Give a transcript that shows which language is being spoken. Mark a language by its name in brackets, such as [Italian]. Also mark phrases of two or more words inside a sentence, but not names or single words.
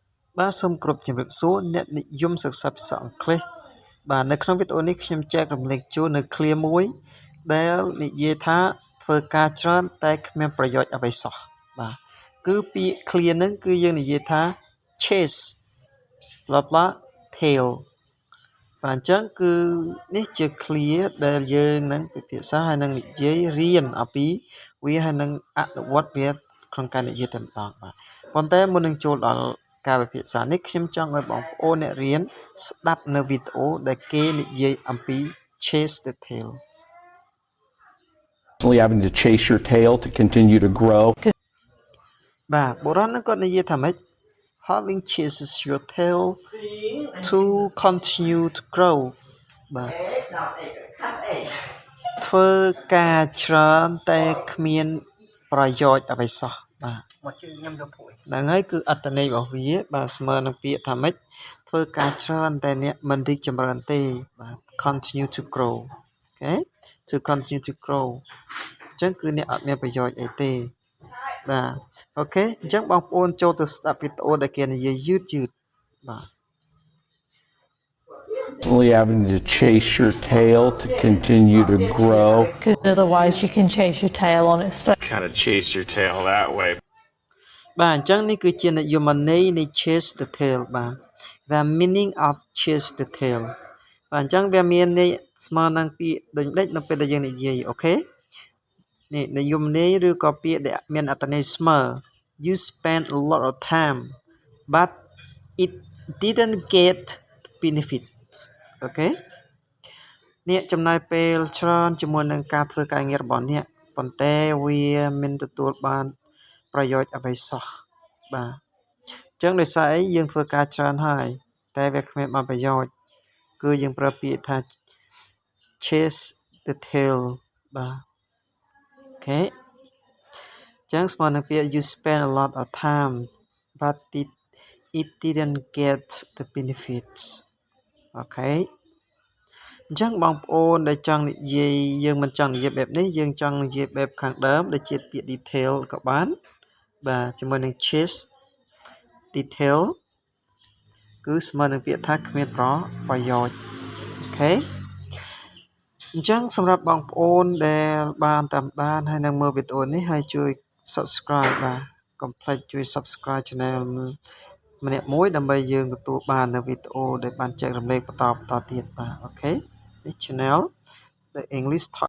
[Khmer] បាទសូមគោរពជំរាបសួរអ្នកនិយមសិក្សាភាសាអង់គ្លេសបាទនៅក្នុងវីដេអូនេះខ្ញុំចែករំលែកជូននៅឃ្លាមួយដែលនិយាយ ថាធ្វើការច្រើនតែគ្មានប្រយោជន៍អ្វីសោះបាទគឺពាក្យឃ្លាហ្នឹងគឺយើងនិយាយថា [English] chase blah blah tail [Khmer] បាទអញ្ចឹងគឺនេះជាឃ្លាដែលយើងនឹងពិភាក្សាហើយនឹងនិយាយរៀនអំពីវាហើយនឹងអនុវត្តវាក្នុងការនិយាយតែម្ដងបាទប៉ុន្តែមុននឹងចូលដល់ការពិភាក្សានេះខ្ញុំចង់ឲ្យបងប្អូនអ្នករៀនស្ដាប់នៅវីដេអូដែលគេនិយាយអំពី [English] chase the tail having to chase your tail to continue to grow [Khmer] បាទបុរាណហ្នឹងគាត់និយាយថាម៉េច [English] having chases your tail to continue to grow [Khmer] បាទធ្វើការច្រើនតែគ្មានប្រ យោជន៍អ្វីសោះបាទមកជឿខ្ញុំយកព្រួយហ្នឹងហើយគឺអត្ថន័យរបស់វាបាទស្មើនឹងពាក្យថាម៉េចធ្វើការច្រើនតែអ្នកមិនរីកចម្រើនទេបាទ [English] continue to grow [Khmer] អូខេ [English] to continue to grow [Khmer] អញ្ចឹងគឺអ្នកអត់មានប្រយោជន៍អីទេបាទអូខេអញ្ចឹងបងប្អូនចូលទៅស្ដាប់វីដេអូដែលគេនិយាយយឺតបាទ [English] having to chase your tail to continue to grow because otherwise you can chase your tail on its own. Kind of chase your tail that way [Khmer] បាទអញ្ចឹងនេះគឺជានិយមន័យនៃ [English] chase the tail [Khmer] បាទ [English] the meaning of chase the tail [Khmer] បាទអញ្ចឹងវាមានន័យស្មើនឹងពាក្យដូចដេចនៅពេលដែលយើងនិយាយអូខេនេះនិយមន័យឬក៏ពាក្យដែលមានអត្ថន័យស្មើ [English] you spend a lot of time but it didn't get benefits [Khmer] អូខេអ្នកចំណាយពេលច្រើនជាមួយនឹងការធ្វើការងាររបស់អ្នកប៉ុន្តែវាមិនទទួលបានប្រយោជន៍អ្វីសោះបាទអញ្ចឹងដោយសារអីយើងធ្វើ ការច្រើនហើយតែវាគ្មានបានប្រយោជន៍គឺយើងប្រើពាក្យថា [English] chase the tail [Khmer] បាទអូខេអញ្ចឹងស្មើនឹងពាក្យ [English] you spend a lot of time but it didn't get the benefits [Khmer] អូខេអញ្ចឹងបងប្អូនដែលចង់និយាយយើងមិនចង់និយាយ បែបនេះយើងចង់និយាយបែបខាងដើមដែលជាពាក្យ detail ក៏បានបាទជាមួយនឹង [English] chase detail [Khmer] គឺស្មើនឹងពាក្យថាគ្មានប្រយោជន៍អូខេអញ្ចឹងសម្រាប់បងប្អូនដែលបានតាមដានហើយនឹងមើលវីដេអូនេះហើយជួយ subscribe បាទកុំភ្លេចជួយ [English] subscribe channel [Khmer] ម្នាក់មួយដើម្បីយើងទទួលបាននៅវីដេអូដែលបានចែករំលែកបន្តទៀតបាទអូខេនេះ channel The English Talk